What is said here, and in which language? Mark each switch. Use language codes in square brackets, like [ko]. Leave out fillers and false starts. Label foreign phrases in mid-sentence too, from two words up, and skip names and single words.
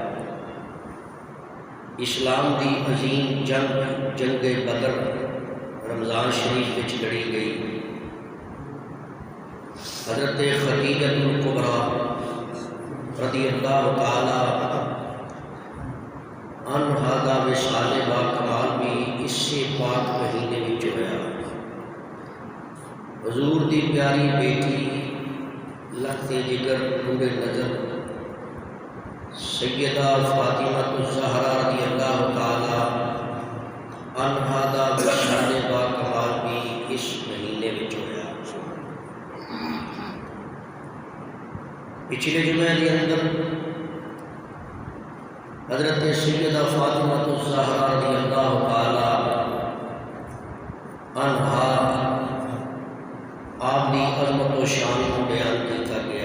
[pa] اسلام دی عظیم جنگ بدر رمضان شریف وچ لڑی گئی۔ حضرت خدیجہ الکبریٰ [ar] رضی اللہ تعالی عنہا [pa] دا وصال با کمال بھی اسی پاک مہینے وچ ہویا۔ حضور دی پیاری بیٹی لختے جگر نور نظر سیدہ فاطمہ الزہرا [ar] رضی اللہ تعالی عنہا [pa] دا وصال با کمال بھی اس مہینے وچ ہویا۔ [ur] پچھلے جمعے کے اندر حضرت سیدہ فاطمہ الزہرا [ar] رضی اللہ تعالی عنہا [ur] آپ کی عظمت و شان کو بیان کیا گیا۔